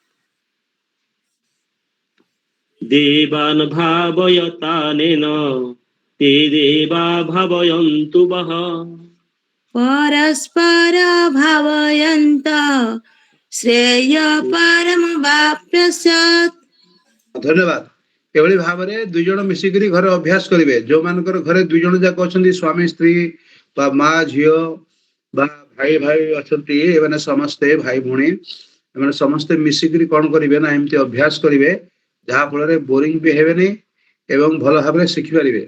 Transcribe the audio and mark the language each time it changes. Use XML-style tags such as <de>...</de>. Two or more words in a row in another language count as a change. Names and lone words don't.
<sa>देवान् भावयतानेन ते देवा भावयन्तु वः परस्पर भावयन्त श्रेय परमवाप्स्यत् धन्यवाद।</sa> <or>एभଳି ଭାବରେ ଦୁଇ ଜଣ ମିଶିକରି ଘରେ ଅଭ୍ୟାସ କରିବେ। ଯୋଉମାନଙ୍କର ଘରେ ଦୁଇ ଜଣ ଯାକ ଅଛନ୍ତି ସ୍ୱାମୀ ସ୍ତ୍ରୀ ବା ମା ଝିଅ ବା ଭାଇ ଭାଇ ଅଛନ୍ତି, ଏମାନେ ସମସ୍ତେ ଭାଇ ଭଉଣୀ ଏମାନେ ସମସ୍ତେ ମିଶିକରି କଣ କରିବେ ନା ଏମିତି ଅଭ୍ୟାସ କରିବେ ଯାହା ଫଳରେ ବୋରିଂ ବି ହେବେନି ଏବଂ ଭଲ ଭାବରେ ଶିଖିପାରିବେ।</or>